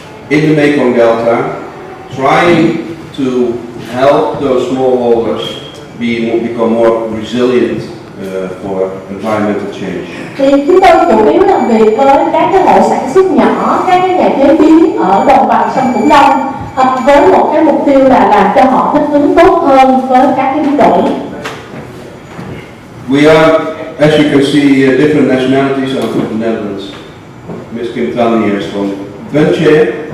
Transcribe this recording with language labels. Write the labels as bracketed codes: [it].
[en] in the Mekong Delta, trying to help those smallholders become more resilient for environmental change. [vi] Thì chúng tôi chủ yếu làm việc với các cái hộ sản xuất nhỏ, các cái nhà chế biến ở đồng bằng sông Cửu Long với một cái mục tiêu là làm cho họ thích ứng tốt hơn với các cái biến đổi. [en] We are, as you can see, different nationalities out of the Netherlands. Ms. Kim Tan here is from Bunche.